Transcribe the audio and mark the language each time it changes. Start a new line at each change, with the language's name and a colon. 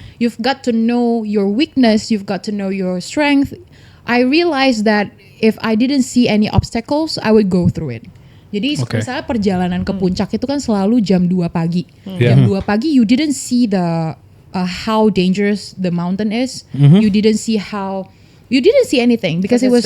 English: You've got to know your weakness, you've got to know your strength. I realized that if I didn't see any obstacles, I would go through it.
Indonesian: Jadi misalnya perjalanan ke puncak itu kan selalu jam 2 pagi. Jam 2 pagi
English: you didn't see the how dangerous the mountain is. You didn't see anything because it was